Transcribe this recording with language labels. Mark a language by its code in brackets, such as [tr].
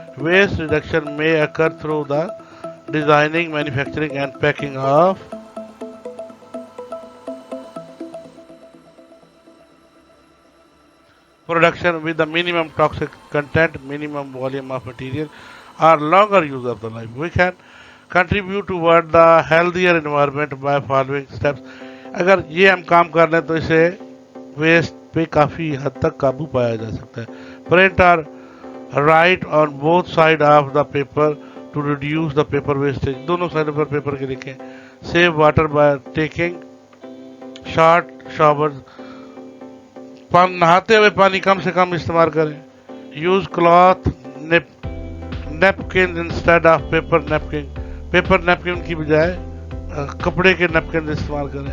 [en] Waste reduction may occur through the designing, manufacturing and packing of production with the minimum toxic content, minimum volume of material or longer use of the life. We can contribute toward the healthier environment by following steps. [hi] अगर ये हम काम कर लें तो इसे waste पे काफ़ी हद तक काबू पाया जा सकता है। [en] Print or write on both side of the paper to reduce the paper wastage. [hi] दोनों साइडों पर पेपर के लिखें। [en] Save water by taking short showers. [hi] नहाते हुए पानी कम से कम इस्तेमाल करें। [en] Use cloth napkin instead of paper napkin. [hi] Paper napkin की बजाय कपड़े के नैपकिन इस्तेमाल करें।